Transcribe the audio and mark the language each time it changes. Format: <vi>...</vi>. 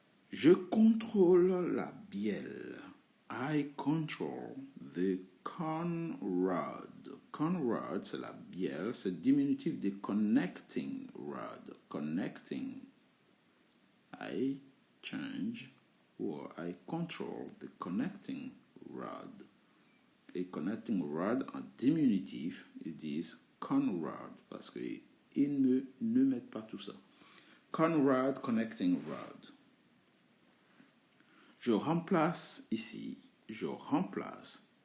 <fr>Je contrôle la bielle.</fr> <en>I control the conrod.</en> <fr>Conrod, c'est la bielle, c'est le diminutif de connecting rod.</fr> <en>Connecting. I change or I control the connecting rod.</en> <fr>Et connecting rod en diminutif, ils disent conrod parce qu'ils ne mettent pas tout ça.</fr> <en>Conrod, connecting rod.</en> <fr>Je remplace ici, je remplace.</fr>